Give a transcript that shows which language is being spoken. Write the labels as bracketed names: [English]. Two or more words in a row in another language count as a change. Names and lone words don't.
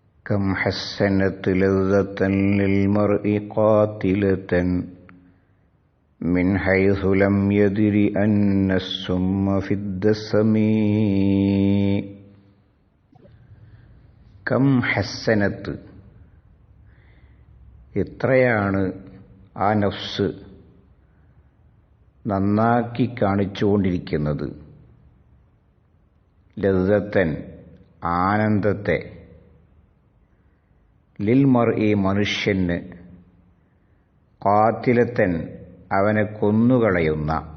[Arabic] كم حسنت لذة للمرء قاتلة من حيث لم يدر أن السم في الدسم. كم حسنت, [Malayalam] എത്രയാണ് ആ നഫ്സ് നന്നാക്കി കാണിച്ചുകൊണ്ടിരിക്കുന്നത്. ലദ്ദത്തൻ, ആനന്ദത്തെ, ലിൽ മർഇ, മനുഷ്യന്, ഖാതിലത്തൻ, അവനെ കൊന്നുകളയുന്ന,